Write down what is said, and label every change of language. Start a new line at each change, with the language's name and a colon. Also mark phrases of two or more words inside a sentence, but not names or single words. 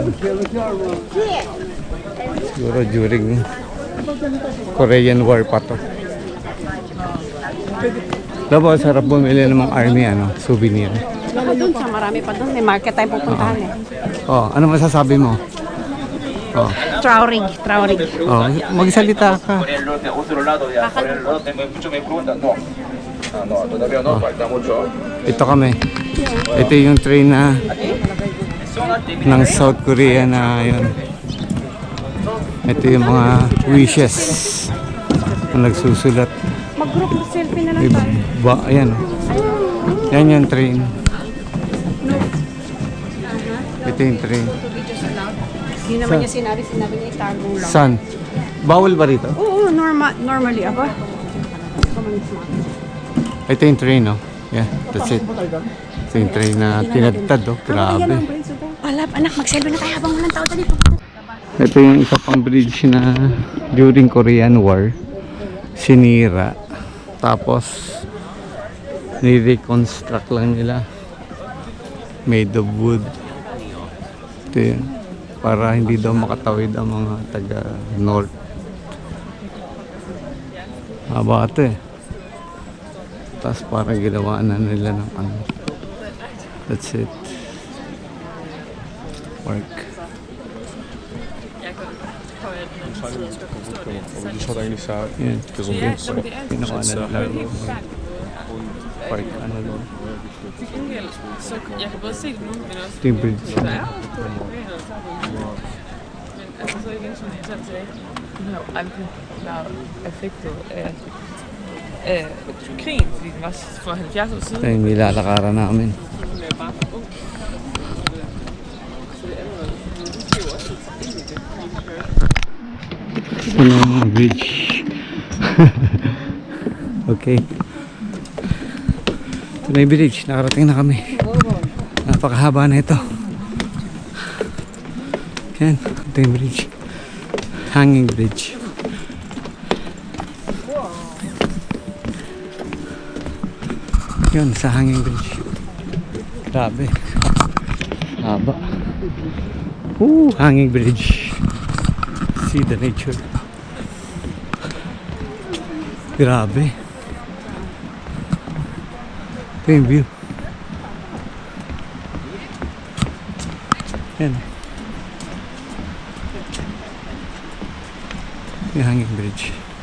Filipino: Siguro during Korean War pa to. Dapat sarap bumili ng mga army ano, souvenir. Baka dun sa marami pa dun. May market tayong pupuntahan eh. Oh, ano masasabi mo? Oh, Traurig. oh, magsalita ka.
Spanish: Por el norte mucho me preguntan, no. Ah, no, todavía no, falta mucho.
Filipino: Ito kami. Ito yung train na ng South Korea na yun. Ito yung mga wishes na nagsusulat. Mag-
English: group selfie
Filipino: na lang tayo. Ayan. Yan yung train. Ito yung train.
English: Videos allowed.
Filipino: Hindi naman niya sinabi niya itago lang. San? Bawal ba rito? Oo, normally. Aba. Ito yung train, no?
English: Yeah, that's it.
Filipino: Ito yung train na pinagtad, oh. Grabe. Wala, anak, mag-selfie na tayo habang walang tao dito. Ito yung isa pang bridge na during Korean War sinira. Tapos Ni-reconstruct lang nila.
English: Made of wood.
Filipino: Ito yun. Para hindi daw makatawid ang mga taga north. Haba ito eh. Tapos parang ginawa na nila ng ano.
English: That's it. Park.
Dutch: Die zat eigenlijk zo.
Filipino: Yan.
Dutch: Het is ongeveer.
Filipino: Ginawa na nila. Park ano doon.
Danish: Jeg kan både se det nu, men også...
Filipino: Ito yung bridge.
Danish: Der er jo stor problem, og så har vi... Men altså så igen, som jeg selv sagde, de har jo aldrig været effektet af krigen, fordi den var for 70 år
Filipino: Ito
Danish: siden.
Filipino: yung nilalakaran namin.
Danish: Den er bare for ung. Så det er allerede... Nu skal jo også sætte sig ind i det.
Filipino: Ito na yung bridge. Okay. Ito na yung bridge. Nakarating na kami. Napakahaba na ito. Yan. Ito yung bridge.
English: Hanging bridge.
Filipino: Yun, sa
English: hanging bridge.
Filipino: Grabe. Haba.
English: Hanging bridge. See the nature.
Filipino: Grabe. Ito yung view. Yan. Yung
English: hanging bridge.